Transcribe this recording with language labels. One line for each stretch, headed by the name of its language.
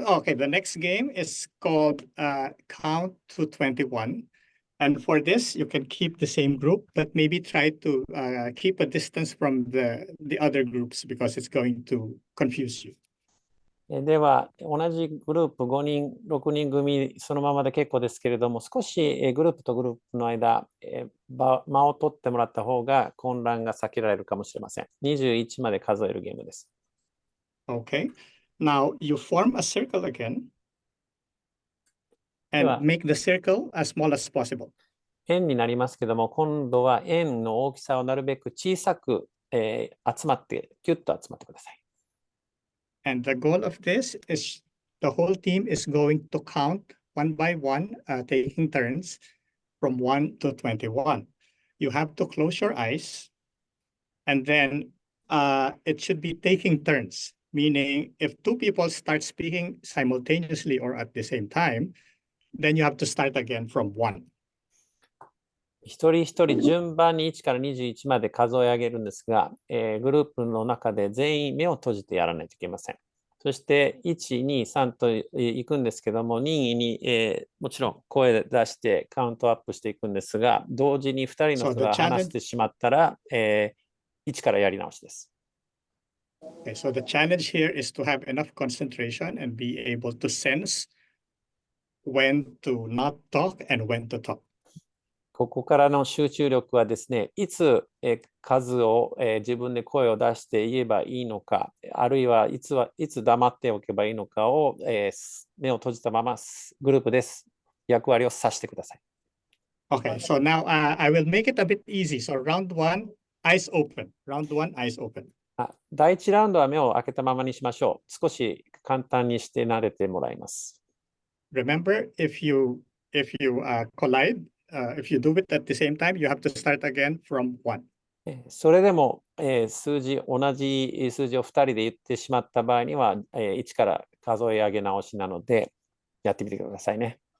English: Okay, the next game is called Count to 21. And for this, you can keep the same group, but maybe try to keep a distance from the other groups because it's going to confuse you.
Japanese: では、同じグループ5人、6人組、そのままで結構ですけれども、少しグループとグループの間、間を取ってもらった方が混乱が避けられるかもしれません。 21まで数えるゲームです。
English: Okay. Now you form a circle again and Yeah. make the circle as small as possible.
Japanese: 円になりますけども、今度は円の大きさをなるべく小さく、集まって、ギュッと集まってください。
English: And the goal of this is the whole team is going to count one by one, taking turns from 1 to 21. You have to close your eyes, and then it should be taking turns, meaning if two people start speaking simultaneously or at the same time, then you have to start again from 1.
Japanese: 一人一人順番に1から21まで数え上げるんですが、グループの中で全員目を閉じてやらないといけません。そして1、2、3といくんですけども、任意に、もちろん声出してカウントアップしていくんですが、同時に2人の人が話してしまったら、1からやり直しです。
English: Okay, so the challenge here is to have enough concentration and be able to sense when to not talk and when to talk.
Japanese: ここからの集中力はですね、いつ数を自分で声を出して言えばいいのか、あるいはいつ黙っておけばいいのかを目を閉じたままグループです。役割をさしてください。
English: Okay, so now I will make it a bit easy. So round 1, eyes open. Round 1, eyes open.
Japanese: 第1ラウンドは目を開けたままにしましょう。少し簡単にして慣れてもらいます。
English: Remember, if you collide, if you do it at the same time, you have to start again from 1.
Japanese: それでも、同じ数字を2人で言ってしまった場合には、1から数え上げ直しなので、やってみてくださいね。